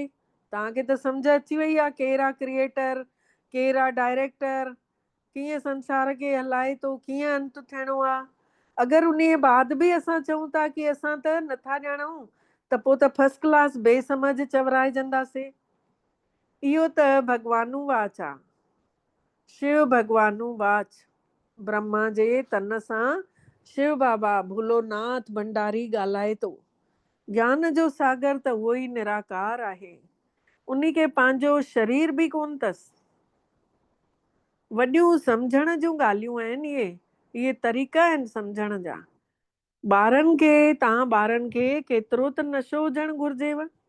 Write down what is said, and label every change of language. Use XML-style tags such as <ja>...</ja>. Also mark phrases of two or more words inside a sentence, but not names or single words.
<sd>तव्हांखे त सम्झ अची वई आहे केरु आहे क्रिएटर, केरु आहे डायरेक्टर, कीअं संसार खे हलाए थो, कीअं अंत थियणो आहे। अगरि उन बाद बि असां चऊं था कि असां त नथा ॼाणूं त पोइ त</sd> <en>first class</en> <sd>बेसमझ चवराइजंदासीं। इहो त भॻवानू वाच आहे। शिव भॻवानू वाच। ब्रह्मा जे तन सां शिव बाबा भोलोनाथ भंडारी ॻाल्हाए थो। ज्ञान जो सागर त उहो ई निराकार आहे। उन खे पंहिंजो शरीर बि कोन अथसि। वॾियूं सम्झण जूं ॻाल्हियूं आहिनि। इहे तरीक़ा आहिनि सम्झण जा। तव्हां ॿारनि खे केतिरो त नशो हुजणु घुर्जेव।</sd>